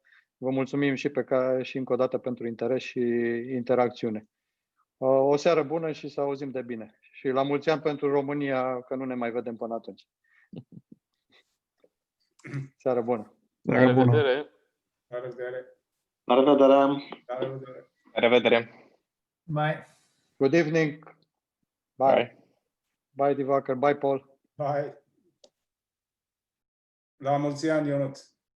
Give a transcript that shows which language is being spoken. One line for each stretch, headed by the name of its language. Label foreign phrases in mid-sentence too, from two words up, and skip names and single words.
Romanian: Vă mulțumim și încă o dată pentru interes și interacțiune. O seară bună și să auzim de bine. Și la mulți ani pentru România, că nu ne mai vedem până atunci. Seară bună! La revedere! La revedere! La revedere! La revedere! La revedere!
English: Bye! Good evening! Bye! Bye, Diwaker! Bye, Paul! Bye!
Romanian: La mulți ani, Ionuț!